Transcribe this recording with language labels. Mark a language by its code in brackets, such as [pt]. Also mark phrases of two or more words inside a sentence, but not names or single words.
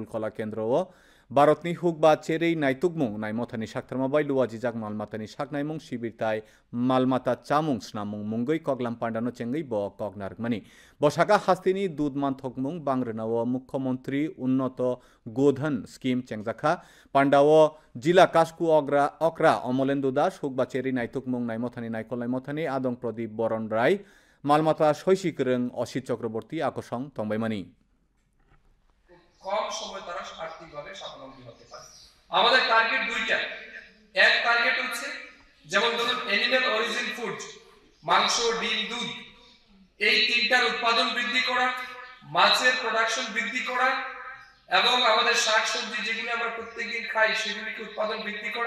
[trp] कला केन्द्र भारतनि हुकबा चेरै नायतुकमुं नायमथानि साक्थारमाबाय लुवाजिजाक मालमातानि साकनायमुं शिबिरताय मालमाता चामुं स्नामुं मुंगै कगलाम पांडानो चेंगै ब कगनारकमानि बसाका हास्तिनि दूध मानथकमुं बांग्रनाव मुख्यमंत्री उन्नत गोधन स्कीम चेंजाखा पांडाव जिला कास्कु अक्रा अमलेन्दु दास हुकबा चेरै नायतुकमुं नायमथानि नायकल नायमथानि आदं प्रदीप बरन राय मालमाता शैशिकरं असित चक्रवर्ती আকর্ষণ তংবাইমানি [bn] কম সময় তারা আর্থিকভাবে স্বাবলম্বী হতে পারে। আমাদের টার্গেট দুইটা, এক টার্গেট হচ্ছে যেমন ধরুন [en] animal origin food, [bn] মাংস, ডিম, দুধ, এই তিনটার উৎপাদন বৃদ্ধি করা, মাছের প্রোডাকশন বৃদ্ধি করা এবং আমাদের শাকসবজি যেগুলো আমরা প্রত্যেকদিন খাই সেগুলিকে উৎপাদন বৃদ্ধি করা।